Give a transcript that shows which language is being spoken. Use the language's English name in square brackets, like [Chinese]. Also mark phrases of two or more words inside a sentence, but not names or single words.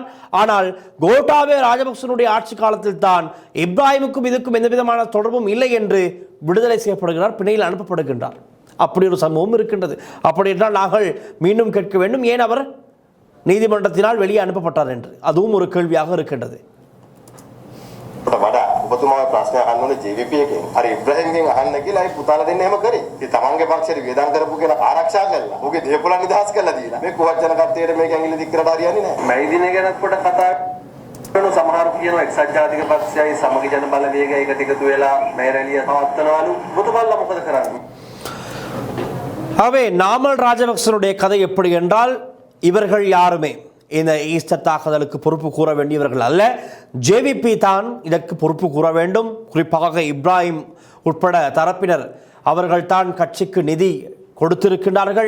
[Tamil] ஆனால் கோட்டாபய ராஜபக்சனுடைய ஆட்சி காலத்தில் தான் இப்ராஹிமுக்கும் இதுக்கும் எந்த விதமான தொடர்பும் இல்லை என்று விடுதலை செய்யப்படுகிறார், பிணையில் அனுப்பப்படுகின்றார். அப்படி ஒரு சம்பவம் இருக்கின்றது. அப்படி என்றால் நாங்கள் மீண்டும் கேட்க வேண்டும், ஏன் அவர் நீதிமன்றத்தினால் வெளியே அனுப்பப்பட்டார் என்று. அதுவும் ஒரு கேள்வியாக இருக்கின்றது. [Sinhala] වඩා ඔබතුමා ප්‍රශ්න අහන්න ඕනේ JVP එකෙන්. අර ඉබ්‍රහීම්ගෙන් අහන්න කියලා ඒ පුතාලා දෙන්න එහෙම කරේ. ඉතින් තමන්ගේ පක්ෂයට වේදම් කරපු කෙනා ආරක්ෂා කළා. ඔහුගේ දේපොළ නිදහස් කළා දීලා. මේ කුවච්චන කට්ටියට මේක ඇඟිලි දික් කරලා හරියන්නේ නැහැ. මේ දිනේ ගැනත් පොඩ කතා කරන සමහරු කියනවා එක්සත් ජාතික පක්ෂයයි සමගි ජන බලවේගය එකට එකතු වෙලා මේ රැළිය පවත්වනවලු. ඔබතුමාලා මොකද කරන්නේ? [Tamil] ஆகவே நாமல் ராஜபக்சனுடைய கதை எப்படி என்றால், இவர்கள் யாருமே இந்த ஈஸ்டர் தாக்குதலுக்கு பொறுப்பு கூற வேண்டியவர்கள் அல்ல. ஜேவிபி தான் இதற்கு பொறுப்பு கூற வேண்டும். குறிப்பாக இப்ராஹிம் உட்பட தரப்பினர் அவர்கள் தான் கட்சிக்கு நிதி கொடுத்திருக்கின்றார்கள்.